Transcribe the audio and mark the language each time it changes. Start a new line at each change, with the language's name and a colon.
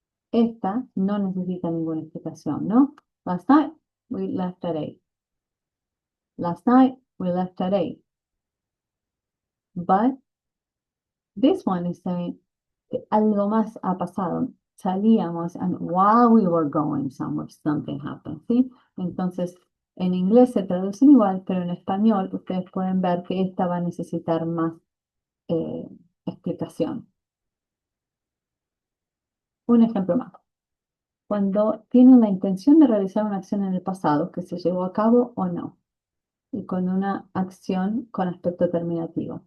Spanish: Esta no necesita ninguna explicación, ¿no?
English: Last night we left at 8. Last night we left at 8. But this one is saying
Spanish: que algo más ha pasado.
English: Salíamos and while we were going somewhere, something happened, ¿sí?
Spanish: Entonces, en inglés se traducen igual, pero en español ustedes pueden ver que esta va a necesitar más explicación. Un ejemplo más. Cuando tienen la intención de realizar una acción en el pasado que se llevó a cabo o no, y con una acción con aspecto terminativo.